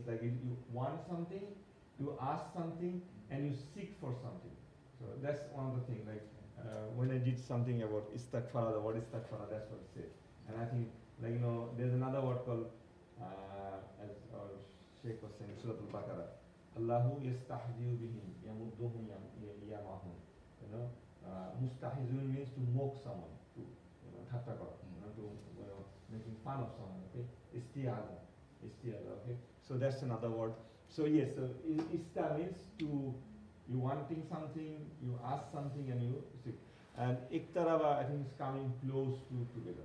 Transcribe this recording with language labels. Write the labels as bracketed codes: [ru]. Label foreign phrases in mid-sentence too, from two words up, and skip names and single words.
[en] Like if you want something, you ask something, and you seek for something. So that's one of the things. Like when I did something about istighfar, the word istighfar, that's what it says. And I think there's another word called as our Sheikh was saying, Surah Al-Baqarah. [ar] الله يستهزئ بهم يمدهم يعمهم. [en] Mustahizun means to mock someone, to thatta kara, to making fun of someone. Okay, istiaza, okay. So that's another word. So yes, so ista means you wanting something, you ask something, and you seek. And iktaraba, I think, is coming close to together.